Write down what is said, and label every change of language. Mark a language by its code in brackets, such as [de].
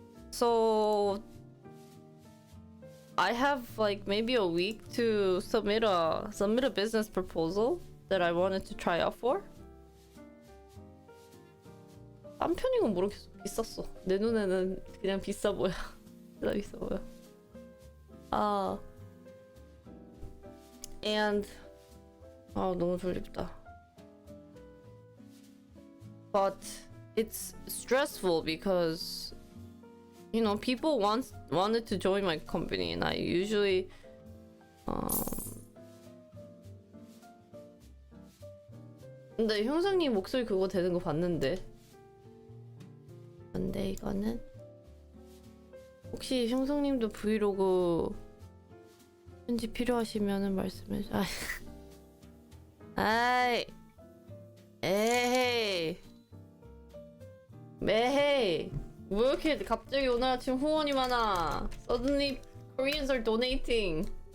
[en] So I have like maybe a week to submit a business proposal that I wanted to try out for. [ko] 싼 편인 건 모르겠어. 비쌌어. 내 눈에는 그냥 비싸 보여. 진짜 비싸 보여. And 너무 졸립다. [en] But it's stressful because, you know, people wanted to join my company, and I usually [ko] 근데 형상님 목소리 그거 되는 거 봤는데. 근데 이거는 혹시 형상님도 브이로그 편집 필요하시면은 말씀해 주. 아이, 에헤이, 매헤이. 왜 이렇게 갑자기 오늘 아침 후원이 많아? [en] Suddenly Koreans are donating.